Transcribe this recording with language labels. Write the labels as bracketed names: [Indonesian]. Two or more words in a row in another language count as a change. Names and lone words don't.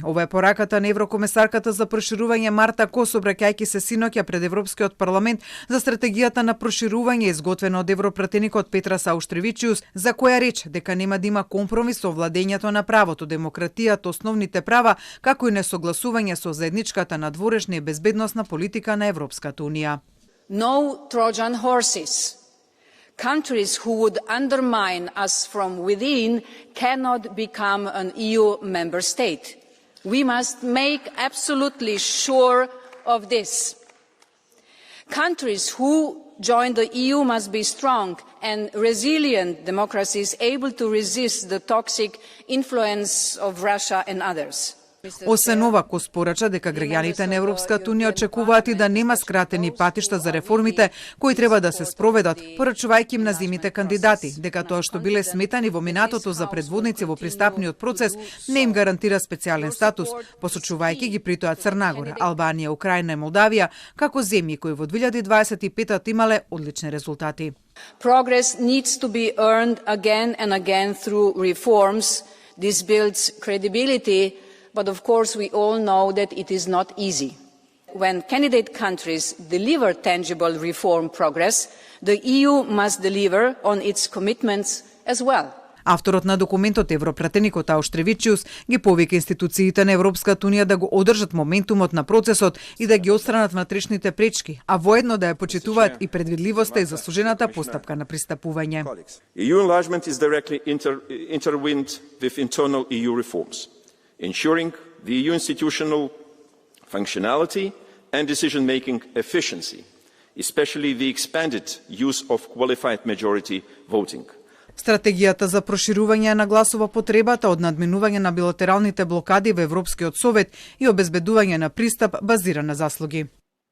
[Macedonian] Ова е пораката на еврокомесарката за проширување Марта Кос, обраќајќи се синоќа пред Европскиот парламент за стратегијата на проширување изготвена од европратеникот Петрас Ауштревичиус, за која рече дека нема да има компромис со владењето на правото, демократијата, основните права, како и несогласување со заедничката надворешна и безбедносна политика на Европската унија. [English] No Trojan horses. Countries who would undermine us from within cannot become an EU member state. We must make absolutely sure of this. Countries who join the EU must be strong and resilient democracies able to resist the toxic influence of Russia and others. [Macedonian] Освен ова, Кос порача дека граѓаните на Европската унија очекуваат и да нема скратени патишта за реформите кои треба да се спроведат, порачувајќи им на земјите кандидати, дека тоа што биле сметани во минатото за предводници во пристапниот процес не им гарантира специјален статус, посочувајќи ги при тоа Црна Гора, Албанија, Украина и Молдавија како земји кои во 2025 имале одлични резултати. [English] Progress needs to be earned again and again through reforms. This builds credibility. But of course, we all know that it is not easy. When candidate countries deliver tangible reform progress, the EU must deliver on its commitments as well. [Macedonian] Авторот на документот, европратеникот Ауштревичиус, ги повика институциите на Европската унија да го одржат моментумот на процесот и да ги отстранат внатрешните пречки, а воедно да ја почитуваат и предвидливоста и заслужената постапка на пристапување. [English] EU enlargement is directly intertwined with internal EU reforms, ensuring the EU institutional functionality and decision-making efficiency, especially the expanded use of qualified majority voting. [Macedonian] Стратегијата за проширување нагласува потребата од надминување на билатералните блокади во Европскиот совет и обезбедување на пристап базиран на заслуги.